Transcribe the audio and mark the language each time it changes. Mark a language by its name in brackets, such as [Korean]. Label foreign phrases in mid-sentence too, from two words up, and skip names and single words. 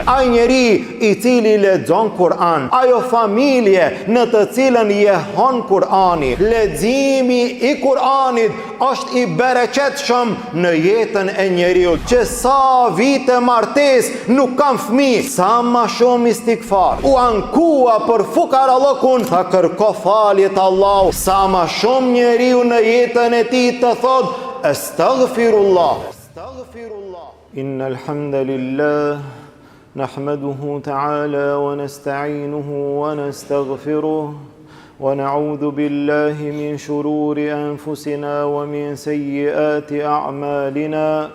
[Albanian] Ai njeri i cili lexon Kur'an, ajo familje në të cilën jehon Kur'ani, leximi i Kur'anit është i bereqetshëm në jetën e njeriut. Që sa vite martes nuk kam fëmijë, sa ma shumë istikfar, u ankua për fukarallok tha kërko falje të Allahu, sa ma shumë njeriu në jetën e tij të thot astaghfirullah. [Arabic] إن الحمد لله نحمده تعالى ونستعينه ونستغفره ونعوذ بالله من شرور أنفسنا ومن سيئات أعمالنا.